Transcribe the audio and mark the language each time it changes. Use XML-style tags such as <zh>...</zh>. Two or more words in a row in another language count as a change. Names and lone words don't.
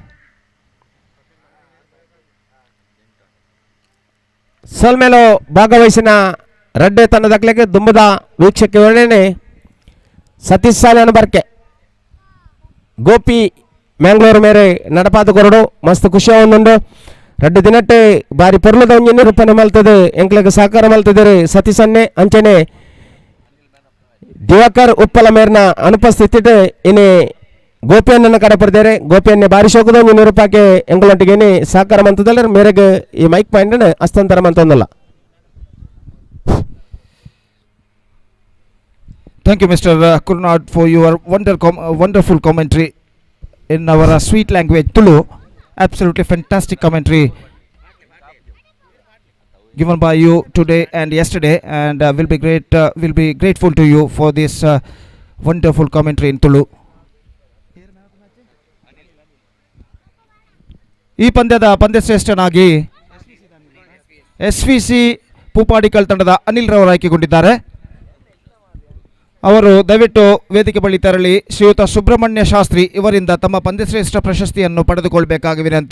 <tcy>ಸೊಲ್ಮೇಲೋ ಭಾಗವಹಿಸಿನ ರೆಡ್ಡೆ ತಂಡದಕ್ಲೆಗೆ ದುಂಬದ ವೀಕ್ಷಕ್ಕೆ ಒಳ್ಳೆನೆ ಸತೀಶ್ ಸಾಲಿಯನ್ನು ಬರ್ಕೆ ಗೋಪಿ ಮ್ಯಾಂಗ್ಳೂರು ಮೇರೆ ನಡಪಾದ ಕೊರಡು ಮಸ್ತ್ ಖುಷಿ ಒಂದುಂಡು ರೆಡ್ಡು ದಿನಟ್ಟೆ ಬಾರಿ ಪೊರ್ಲದ ಒಂಜಿ ರೂಪಾಯಿ ಮಲ್ತದೆ ಎಂಕ್ಲೆಗೆ ಸಹಕಾರ ಮಲ್ತಿದ್ದಾರೆ ಸತೀಶನ್ನೇ ಅಂಚನೆ ದಿವಾಕರ್ ಉಪ್ಪಲ ಮೇರ್ನ ಅನುಪಸ್ಥಿತಿ ಇನ್ನೇ ಗೋಪಿಯನ್ನ ಕಡೆ ಪಡೆದರೆ ಗೋಪಿಯನ್ನೇ ಬಾರಿ ಶೋಕದ ಒಂಜಿ ರೂಪಾಯಿಗೆ ಎಂಗಳೊಟ್ಟಿಗೆ ಸಹಕಾರ ಮಂತದಲ್ಲ ಮೇರೆಗೆ ಈ</tcy> <en>mic point</en> <tcy>ಹಸ್ತಾಂತರ ಮಂತೊಂದಲ್ಲ.</tcy> <en>Thank you, Mr. Kurnad, for your wonderful commentary in our sweet language Tulu. Absolutely fantastic commentary given by you today and yesterday, and we'll be grateful to you for this wonderful commentary in Tulu.</en> <kn>ಈ ಪಂದ್ಯದ ಪಂದ್ಯಶ್ರೇಷ್ಠನಾಗಿ SVC ಪೂಪಾಡಿಕಲ್ ತಂಡದ ಅನಿಲ್ ರವರು ಆಯ್ಕೆಗೊಂಡಿದ್ದಾರೆ. ಅವರು ದಯವಿಟ್ಟು ವೇದಿಕೆ ಬಳಿ ತೆರಳಿ ಶ್ರೀಯುತ ಸುಬ್ರಹ್ಮಣ್ಯ ಶಾಸ್ತ್ರಿ ಇವರಿಂದ ತಮ್ಮ ಪಂದ್ಯಶ್ರೇಷ್ಠ ಪ್ರಶಸ್ತಿಯನ್ನು ಪಡೆದುಕೊಳ್ಳಬೇಕಾಗಿ ವಿನಂತಿ.</kn>